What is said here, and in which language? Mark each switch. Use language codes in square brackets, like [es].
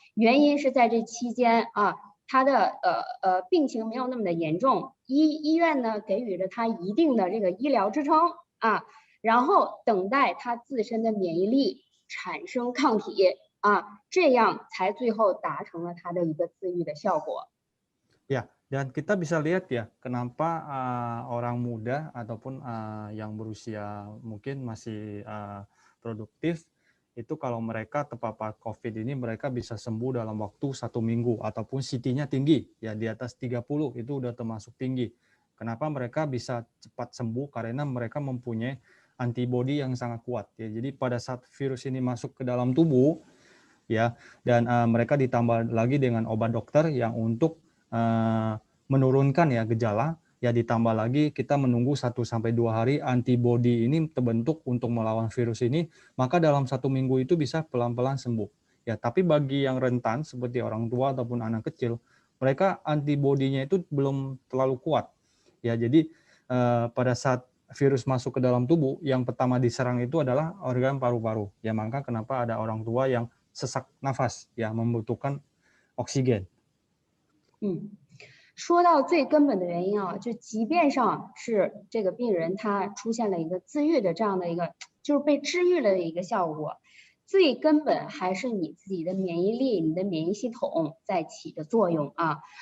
[zh] 原因是在这期间啊，他的病情没有那么的严重，医院呢给予了他一定的这个医疗支撑啊，然后等待他自身的免疫力产生抗体。这样才最后达成了它的一个自愈的效果。 [id] Ya, dan kita bisa lihat ya, kenapa orang muda ataupun yang berusia mungkin masih produktif, itu kalau mereka terpapar COVID ini mereka bisa sembuh dalam waktu 1 minggu ataupun CT-nya tinggi, ya di atas 30 itu udah termasuk tinggi. Kenapa mereka bisa cepat sembuh? Karena mereka mempunyai antibodi yang sangat kuat. Ya. Jadi pada saat virus ini masuk ke dalam tubuh, ya, dan mereka ditambah lagi dengan obat dokter yang untuk menurunkan ya gejala, ya ditambah lagi kita menunggu 1-2 hari antibodi ini terbentuk untuk melawan virus ini, maka dalam 1 minggu itu bisa pelan-pelan sembuh. Ya, tapi bagi yang rentan seperti orang tua ataupun anak kecil, mereka antibodinya itu belum terlalu kuat. Ya, jadi pada saat virus masuk ke dalam tubuh, yang pertama diserang itu adalah organ paru-paru. Ya, maka kenapa ada orang tua yang sesak nafas, ya membutuhkan oksigen. [zh] 说到最根本的原因啊，就即便上是这个病人他出现了一个自愈的这样的一个，就是被治愈了的一个效果，最根本还是你自己的免疫力、你的免疫系统在起的作用啊。